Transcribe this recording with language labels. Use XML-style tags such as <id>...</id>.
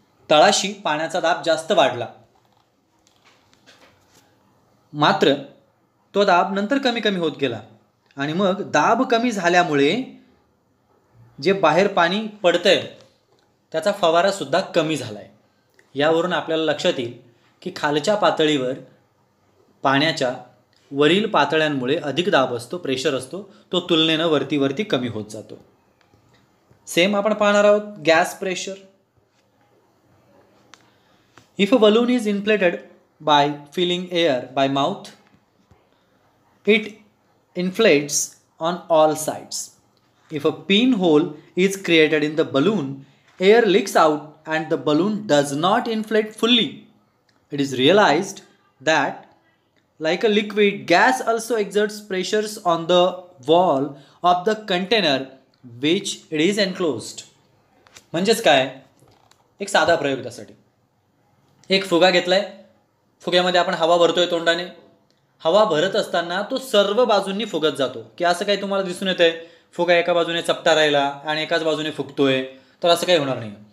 <mr>तळाशी पाण्याचा दाब जास्त वाढला, मात्र तो दाब नंतर कमी कमी होत गेला आणि मग दाब कमी झाल्यामुळे जे बाहेर पाणी पडतंय त्याचा फवारा सुद्धा कमी झाला आहे. यावरून आपल्याला लक्षात येईल की खालच्या पातळीवर पाण्याच्या वरील पातळ्यांमुळे अधिक दाब असतो, प्रेशर असतो, तो तुलनेनं वरती वरती कमी होत जातो. सेम आपण पाहणार आहोत gas pressure.</mr> <en>If a balloon is inflated by filling air by mouth, it inflates on all sides. If a pinhole is created in the balloon, air leaks out and the balloon does not inflate fully. It is realized that, like a liquid, gas also exerts pressures on the wall of the container which it is enclosed.</en> <mr>म्हणजेच काय, एक साधा प्रयोग त्यासाठी. एक फुगा घेतलाय, फुग्यामध्ये आपण हवा भरतोय तोंडाने. हवा भरत असताना तो सर्व बाजूंनी फुगत जातो. की असं काही तुम्हाला दिसून येतंय फुगा एका बाजूने चपटा राहिला आणि एकाच बाजूने फुगतोय, तर असं काही होणार नाही.</mr>